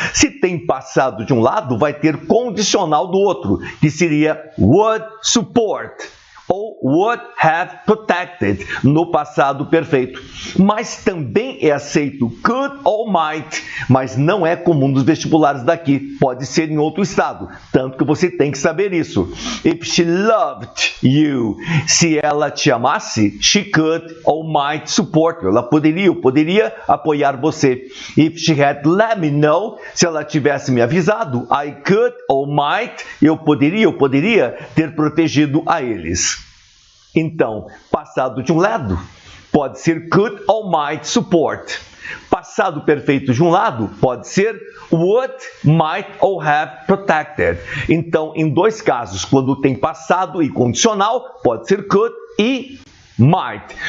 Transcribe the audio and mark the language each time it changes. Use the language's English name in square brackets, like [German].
[Portuguese] Se tem passado de um lado, vai ter condicional do outro, que seria [English] would support [Portuguese] ou [English] would have protected [Portuguese] no passado perfeito. Mas também é aceito could ou might, mas não é comum nos vestibulares daqui. Pode ser em outro estado, tanto que você tem que saber isso. [English] If she loved you, [Portuguese] se ela te amasse, [English] she could or might support you. [Portuguese] Ela poderia apoiar você. [English] If she had let me know, [Portuguese] se ela tivesse me avisado, [English] I could or might, [Portuguese] eu poderia ter protegido a eles. Então, passado de um lado, pode ser [English] could or might support. [Portuguese] Passado perfeito de um lado, pode ser [English] would, might or have protected. [Portuguese] Então, em dois casos, quando tem passado e condicional, pode ser could e might.